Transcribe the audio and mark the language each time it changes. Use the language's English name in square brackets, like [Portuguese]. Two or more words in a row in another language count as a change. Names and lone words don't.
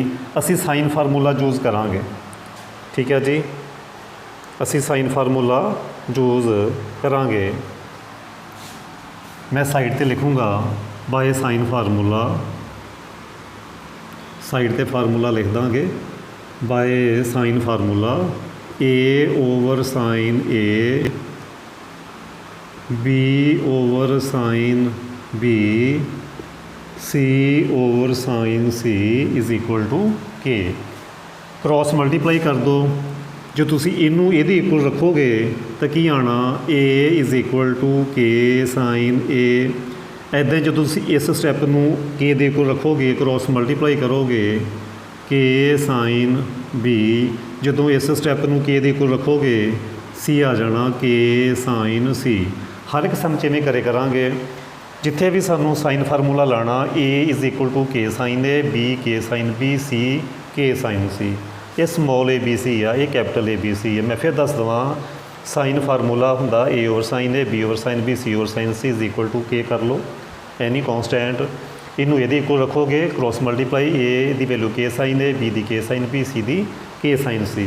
[Punjabi] ਅਸੀਂ [English] sine formula use [Punjabi] ਕਰਾਂਗੇ, [Hindi] ठीक है जी। [Punjabi] ਅਸੀਂ [English] sine formula use [Punjabi] ਕਰਾਂਗੇ। ਮੈਂ ਸਾਈਡ 'ਤੇ ਲਿਖੂੰਗਾ [English] by sine formula, [Punjabi] ਸਾਈਡ ਤੇ ਫਾਰਮੂਲਾ ਲਿਖ ਦਾਂਗੇ [English] by sine formula a/sin a b/sin b c/sin c is equal to k. cross multiply [Punjabi] ਕਰ ਦਿਓ, ਜੋ ਤੁਸੀਂ ਇਹਨੂੰ ਇਹਦੇ ਇਕੁਅਲ ਰੱਖੋਗੇ ਤਾਂ ਕੀ ਆਣਾ [English] a is equal to k sin a. [Punjabi] ਇੱਦਾਂ ਜਦੋਂ ਤੁਸੀਂ ਇਸ ਸਟੈਪ ਨੂੰ k ਦੇ ਇਕੁਅਲ ਰੱਖੋਗੇ, [English] cross multiply [Punjabi] ਕਰੋਗੇ k sin b, ਜਦੋਂ ਇਸ ਸਟੈਪ ਨੂੰ k ਦੇ ਇਕੁਅਲ ਰੱਖੋਗੇ c ਆ ਜਾਣਾ k sin c। ਹਰ ਇੱਕ ਸਮ 'ਚ ਇਵੇਂ ਕਰੇ ਕਰਾਂਗੇ, ਜਿੱਥੇ ਵੀ ਸਾਨੂੰ [English] sine formula [Punjabi] ਲਾਣਾ [English] a is equal to k sin a, [Punjabi] b k sin b, c k sin c। ਇਹ [English] small a b c [Punjabi] ਆ, ਇਹ [English] capital a b c [Punjabi] ਹੈ। ਮੈਂ ਫਿਰ ਦੱਸ ਦੇਵਾਂ, [English] sine formula [Punjabi] ਹੁੰਦਾ [English] a over sine a, b over sine b, c over sine c is equal to k [Punjabi] ਕਰ ਲਓ, [English] any constant. [Punjabi] ਇਹਨੂੰ ਇਹਦੇ ਇਕੁਅਲ ਰੱਖੋਗੇ, [English] cross multiply [Punjabi] a ਦੀ ਵੈਲਿਊ k sin a, b ਦੀ k sin b, c ਦੀ k sin c।